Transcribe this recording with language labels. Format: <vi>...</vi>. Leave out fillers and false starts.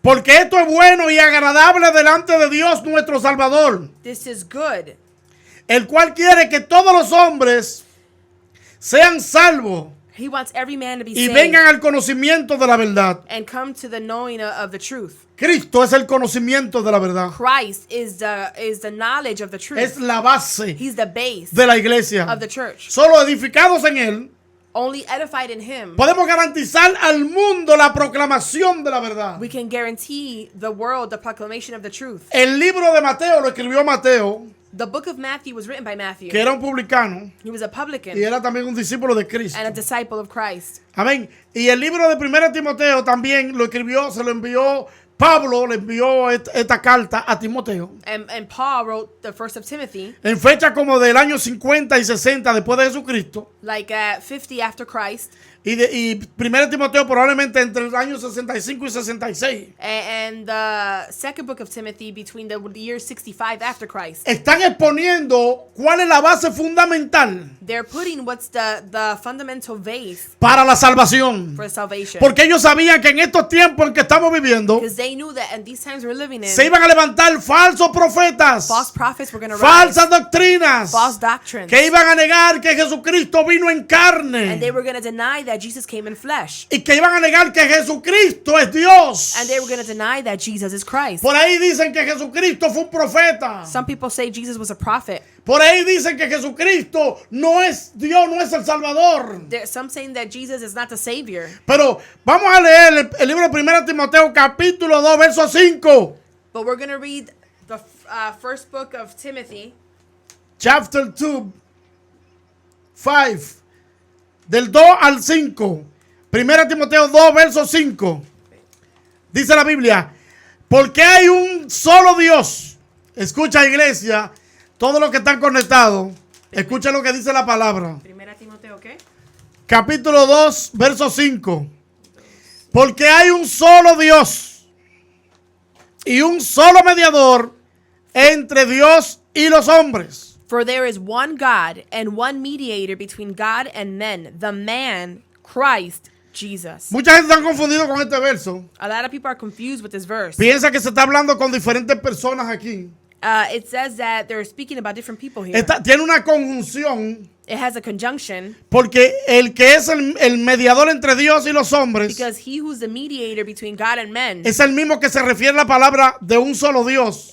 <es>porque esto es bueno y agradable delante de Dios nuestro Salvador,</es> <en>this is good,</en> <es>el cual quiere que todos los hombres sean salvos</es> <en>he wants every man to be</en> <es>y</es> <en>saved</en> <es>vengan al conocimiento de la verdad.</es> <en>and come to the knowing of the truth.</en> <es>Cristo es el conocimiento de la verdad.</es> <en>Christ is the knowledge of the truth.</en> <es>Es la base</es> <en>He's the base</en> <es>de la iglesia.</es> <en>of the church.</en> <es>Solo edificados en él,</es> <en>Only edified in him,</en> <es>podemos garantizar al mundo la proclamación de la verdad.</es> <en>we can guarantee the world the proclamation of the truth.</en> <es>El libro de Mateo lo escribió Mateo,</es> <en>The book of Matthew was written by Matthew.</en> <es>que era un publicano</es> <en>He was a publican</en> <es>y era también un discípulo de Cristo.</es> <en>and a disciple of Christ.</en> <es>Amén. Y el libro de 1 Timoteo también lo escribió, se lo envió Pablo, le envió esta carta a Timoteo</es> <en>And Paul wrote the first of Timothy,</en> <es>en fecha como del año 50 y 60 después de Jesucristo.</es> <en>like at 50 after Christ.</en> <es>Y 1 Timoteo probablemente entre el año 65 y 66.</es> <en>And the second book of Timothy between the year 65 after Christ.</en> <es>Están exponiendo cuál es la base fundamental</es> <en>They're putting what's the fundamental base</en> <es>para la salvación.</es> <en>for salvation.</en> <es>Porque ellos sabían que en estos tiempos en que estamos viviendo</es> <en>Because they knew that in these times we're living in,</en> <es>se iban a levantar falsos profetas,</es> <en>false prophets were going to rise,</en> <es>falsas doctrinas,</es> <en>false doctrines,</en> <es>que iban a negar que Jesucristo vino en</es> <en>and</en> <es>carne</es> <en>they were going to deny that Jesus came in flesh,</en> <es>y que iban a negar que Jesucristo es Dios.</es> <en>and they were going to deny that Jesus is Christ.</en> <es>Por ahí dicen que Jesucristo fue un profeta.</es> <en>Some people say Jesus was a prophet.</en> <es>Por ahí dicen que Jesucristo no es Dios, no es el Salvador.</es> <en>There's some saying that Jesus is not the Savior.</en> <es>Pero vamos a leer el libro de 1 Timoteo capítulo 2 verso 5.</es> <en>But we're going to read the first book of Timothy, Chapter 2, 5.</en> <es>Del 2 al 5. 1 Timoteo 2 verso 5. Dice la Biblia, porque hay un solo Dios. Escucha, iglesia, todos los que están conectados, escucha lo que dice la palabra. 1 Timoteo, ¿qué? Capítulo 2, verso 5. Porque hay un solo Dios y un solo mediador entre Dios y los hombres.</es> <en>For there is one God and one mediator between God and men, the man, Christ Jesus.</en> <es>Mucha gente está confundida con este verso.</es> <en>A lot of people are confused with this verse.</en> <es>Piensa que se está hablando con diferentes personas aquí.</es> <en>It says that they're speaking about different people here.</en> <es>Tiene una conjunción</es> <en>It has a conjunction</en> <es>Porque el que es el mediador entre Dios y los hombres</es> <en>because he who's the mediator between God and men</en> <es>es el mismo que se refiere a la palabra de un solo Dios.</es>